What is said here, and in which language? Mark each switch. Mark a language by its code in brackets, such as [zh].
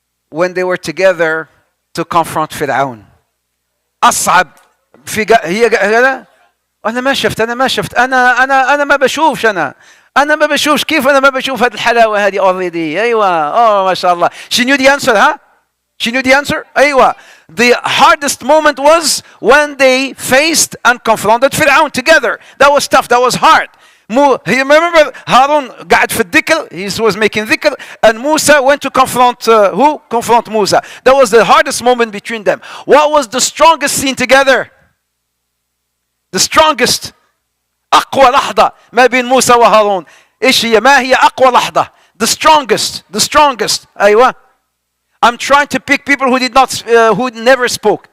[en] When they were together to confront فرعون. [ar] أصعب هي لا. أنا ما شفت أنا ما بشوفش أنا ما بشوفش كيف أنا ما بشوف هذه الحلاوة هذه already. أيوة ما شاء الله. [en] She knew the answer, huh? She knew the answer? أيوة. The hardest moment was when they faced and confronted فرعون together. That was tough. That was hard. You remember [ar] هارون قاعد في الذكر. [en] He was making ذكر. And Musa went to confront who? Confront Musa. That was the hardest moment between them. What was the strongest scene together? The strongest. [ar] أقوى لحظة ما بين موسى وهارون. إيش هي؟ ما هي أقوى لحظة؟ [en] The strongest. [ar] أيوة. [en] I'm trying to pick people who did not, who never spoke.